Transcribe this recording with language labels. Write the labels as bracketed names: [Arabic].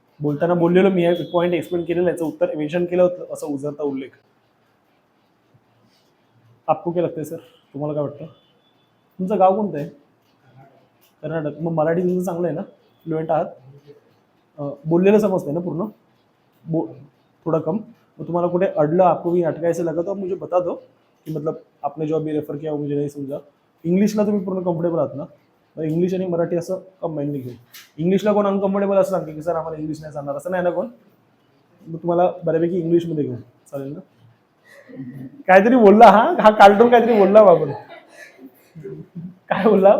[Marathi] बोलताना बोललेलो मी, point explain केलेलं, याचं उत्तर मेन्शन केलं होतं असं उजळता उल्लेख. आपको काय लागतंय सर? तुम्हाला काय वाटतं? तुमचं गाव कोणतं आहे? कर्नाटक. मग मराठी तुमचं चांगलं आहे ना, फ्लुएंट आहात? बोललेलं समजतंय ना पूर्ण? [Hindi] थोड़ा कम. [Marathi] तो तुम्हाला कुठे अडलं, [Hindi] आपको भी अटका ऐसे लगा तो आप मुझे बता दो कि मतलब आपने जो अभी रेफर किया वो मुझे नहीं समझा. [Marathi] इंग्लिशला तुम्ही पूर्ण कम्फर्टेबल आहात ना? मग इंग्लिश आणि मराठी असं कंबाईनली घेऊ. इंग्लिशला कोण अनकम्फर्टेबल असं सांगते की सर आम्हाला इंग्लिश नाही सांगणार, असं नाही ना कोण? मग तुम्हाला बऱ्यापैकी इंग्लिशमध्ये घेऊ, चालेल ना? काहीतरी बोलला, हा कार्टून काहीतरी बोलला बाबा. काय बोलला?